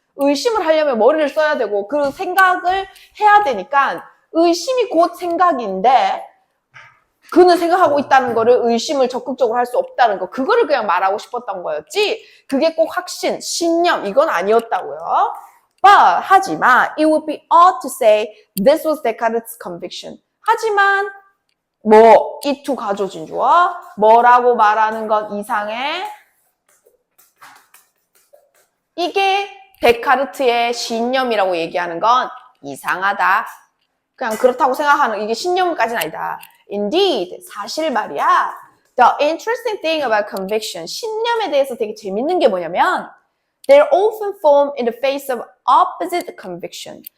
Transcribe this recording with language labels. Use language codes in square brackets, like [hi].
[ko] 의심을 하려면 머리를 써야 되고 그 생각을 해야 되니까 의심이 곧 생각인데 그는 생각하고 있다는 거를 의심을 적극적으로 할 수 없다는 거. 그거를 그냥 말하고 싶었던 거였지. 그게 꼭 확신, 신념 이건 아니었다고요. [en] But [ko] 하지만 [en] it would be odd to say this was Descartes' conviction. [ko] 하지만 이 to 가져진 주어 뭐라고 말하는 건 이상해. 이게 데카르트의 신념이라고 얘기하는 건 이상하다. 그냥 그렇다고 생각하는 이게 신념까지는 아니다. Indeed, 사실 말이야. [en] The interesting thing about conviction, [ko] 신념에 대해서 되게 재밌는 게 뭐냐면 [en] they're often formed in the face of opposite conviction.